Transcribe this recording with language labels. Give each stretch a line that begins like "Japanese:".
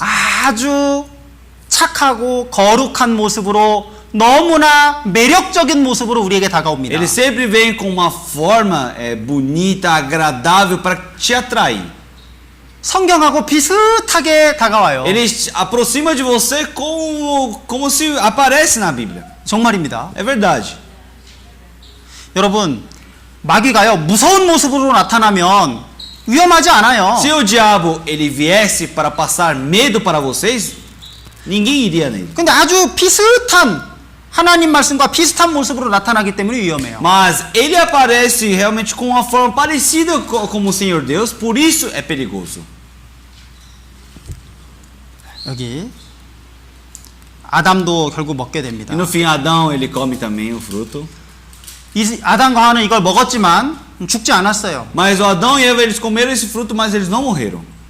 Korean: 아주 착하고 거룩한 모습으로 너무나 매력적인 모습으로 우리에게 다가옵니다.
Portuguese: Ele sempre vem com uma forma bonita, agradável para te atrair.
Korean: 성경하고 비슷하게 다가와요.
Portuguese: Ele aproxima de você como se aparece na Bíblia.
Korean: 정말입니다.
Portuguese: É verdade.
Korean: 여러분, 마귀가요 무서운 모습으로 나타나면 위험하지 않아요.
Portuguese: Se o diabo ele viesse para passar medo para vocês, ninguém iria nele.
Korean: 근데 아주 비슷한 하나님 말씀과 비슷한 모습으로 나타나기 때문에 위험해요.
Portuguese: Mas ele aparece realmente com uma forma parecida como o Senhor Deus, por isso é perigoso.
Korean: 여기 아담도 결국 먹게 됩니다.
Portuguese: E no fim, Adão ele come também o fruto.
Korean: 아담과 하와는 이걸 먹었지만 죽지 않았어요.
Portuguese: Mas o Adão e Eva eles comeram esse fruto, mas eles não morreram.